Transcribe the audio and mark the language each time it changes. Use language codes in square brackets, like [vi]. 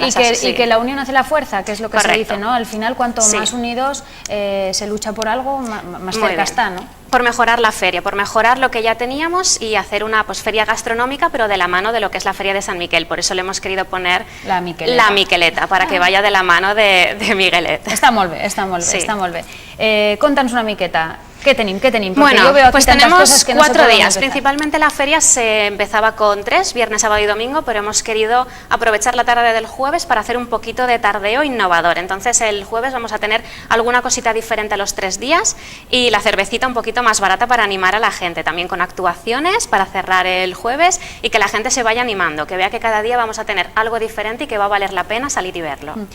[es] Y que la unión hace la fuerza, que es lo que se dice, ¿no? Al final, cuanto más unidos se lucha por algo, más cerca está, ¿no? Por mejorar la feria, por mejorar lo que ya teníamos y hacer una feria gastronómica, pero de la mano de lo que es la Feria de San Miguel. Por eso le hemos querido poner la Miqueleta, para que vaya de la mano de Miguelet. [ca] Està molt bé, està molt bé. Conta'ns una miqueta. ¿Qué tenim? [es] Bueno, yo veo aquí pues tenemos 4 días. Principalmente la feria se empezaba con 3, viernes, sábado y domingo, pero hemos querido aprovechar la tarde del jueves para hacer un poquito de tardeo innovador. Entonces el jueves vamos a tener alguna cosita diferente a los 3 días y la cervecita un poquito más barata para animar a la gente, también con actuaciones para cerrar el jueves y que la gente se vaya animando, que vea que cada día vamos a tener algo diferente y que va a valer la pena salir y verlo.